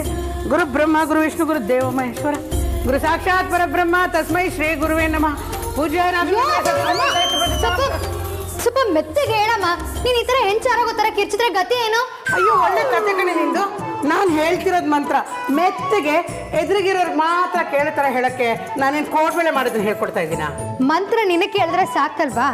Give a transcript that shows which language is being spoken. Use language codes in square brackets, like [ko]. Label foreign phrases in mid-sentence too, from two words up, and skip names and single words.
[sa] गुरु ब्रह्मा गुरु विष्णु गुरु देव महेश्वर गुरु साक्षात् परब्रह्म तस्मै श्री गुरुवे नमः. पूज्य [kn] ಸ್ವಲ್ಪ ಮೆತ್ತಗೆ ಹೇಳಮ್ಮ. ನೀನು ಈ ಥರ ಹೆಂಚಾರಾಗೋ ಥರ ಕಿರ್ಚಿದ್ರೆ ಗತಿ ಏನು? ಅಯ್ಯೋ, ಒಳ್ಳೆ ಕತೆ ಕಣೆ ನಿಂದು. ನಾನು ಹೇಳ್ತಿರೋದು ಮಂತ್ರ ಮೆತ್ತಗೆ ಎದುರಿಗಿರೋರ್ಗೆ ಮಾತ್ರ ಕೇಳೋ ಥರ ಹೇಳಕ್ಕೆ ನಾನೇನು ಕೋಡ್ಬೇಳೆ ಮಾಡೋದನ್ನ ಹೇಳ್ಕೊಡ್ತಾ ಇದ್ದೀನ? ಮಂತ್ರ ನಿನಗೆ ಕೇಳಿದ್ರೆ ಸಾಕಲ್ವಾ?